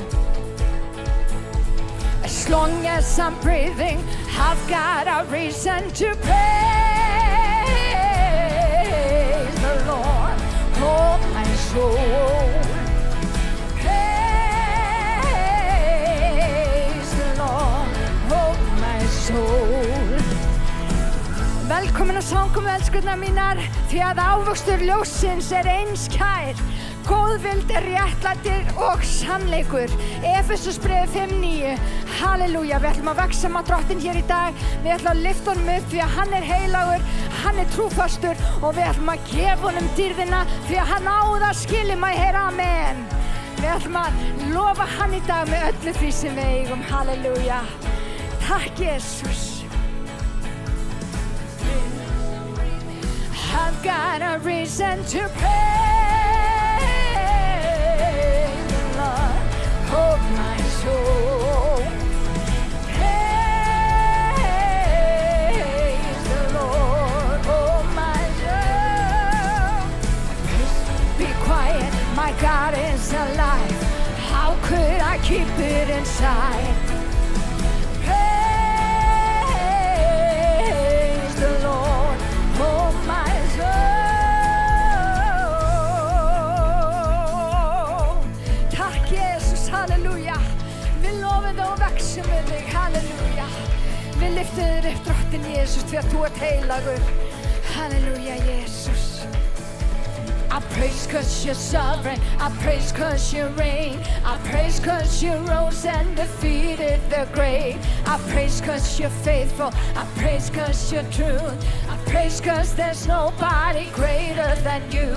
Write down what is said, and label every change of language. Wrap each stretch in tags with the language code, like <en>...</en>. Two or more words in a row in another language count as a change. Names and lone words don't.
<en>As long as I'm breathing, I've got a reason to praise the Lord. Oh, my soul. Praise the Lord. Oh, my soul.</en> <is>Velkomin að samkomu, elskurnar mínar, því að ávöxtur ljóssins einskær. Góðvild réttlætir og sannleikur. Efesusbreið 5:9. Halleluja, við ætlum að vexa með Drottinn hér í dag. Við ætlum að lyfta honum upp því að hann heilagur, hann trúfastur og við ætlum að gefa honum dýrðina því að hann á það skilið, má ég heyra amen. Við ætlum að lofa hann í dag með öllu því sem við eigum. Halleluja. Takk Jesus.</is> <en>I've got a reason to praise the Lord, oh my soul. Praise the Lord, oh my soul. Be quiet, my God is alive. How could I keep it inside? Praise the Lord, oh my</en> <is>halleluja, við lofum það og veksum við þig, halleluja. Við lyftum þér upp Drottinn Jesus því að þú ert heilagur, halleluja Jesus.</is> <en>I praise 'cause you're sovereign, I praise 'cause you reign, I praise 'cause you rose and defeated the grave. I praise 'cause you're faithful, I praise 'cause you're true, I praise 'cause there's nobody greater than you.</en>